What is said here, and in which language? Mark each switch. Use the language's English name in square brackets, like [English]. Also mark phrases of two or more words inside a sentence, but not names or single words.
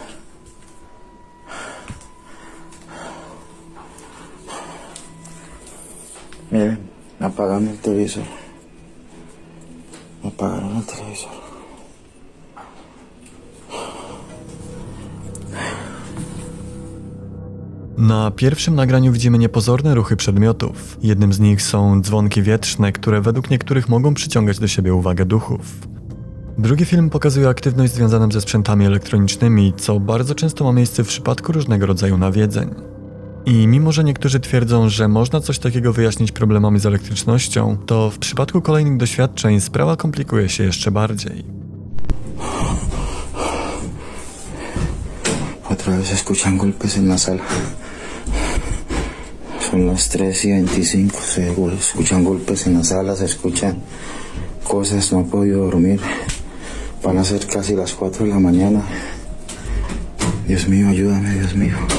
[Spanish] Miren, apagaron el televisor. Apagaron el televisor. [Polish] Na pierwszym nagraniu widzimy niepozorne ruchy przedmiotów. Jednym z nich są dzwonki wietrzne, które według niektórych mogą przyciągać do siebie uwagę duchów. Drugi film pokazuje aktywność związaną ze sprzętami elektronicznymi, co bardzo często ma miejsce w przypadku różnego rodzaju nawiedzeń. I mimo, że niektórzy twierdzą, że można coś takiego wyjaśnić problemami z elektrycznością, to w przypadku kolejnych doświadczeń sprawa komplikuje się jeszcze bardziej. [Spanish] Otra vez se escuchan golpes en la sala. Son las 3:25, se escuchan golpes en la sala, se escuchan cosas, no he podido dormir. Van a ser casi las 4 de la mañana. Dios mío, ayúdame, Dios mío.